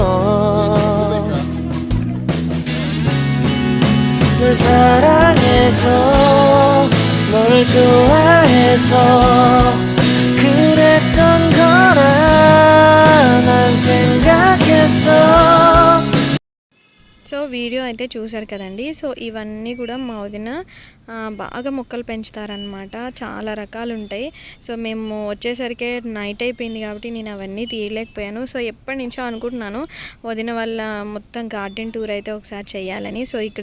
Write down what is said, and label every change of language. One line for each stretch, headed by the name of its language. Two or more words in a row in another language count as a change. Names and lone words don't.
Korean: 널 사랑해서 널 좋아해서 그랬던 거라 난 생각했어.
Telugu: సో వీడియో అయితే చూసారు కదండి. సో ఇవన్నీ కూడా మా వదిన బాగా మొక్కలు పెంచుతారనమాట, చాలా రకాలు ఉంటాయి. సో మేము వచ్చేసరికి నైట్ అయిపోయింది కాబట్టి నేను అవన్నీ తీయలేకపోయాను. సో ఎప్పటి నుంచో అనుకుంటున్నాను వదిన వాళ్ళ మొత్తం
English: garden tour
Telugu: అయితే ఒకసారి చేయాలని.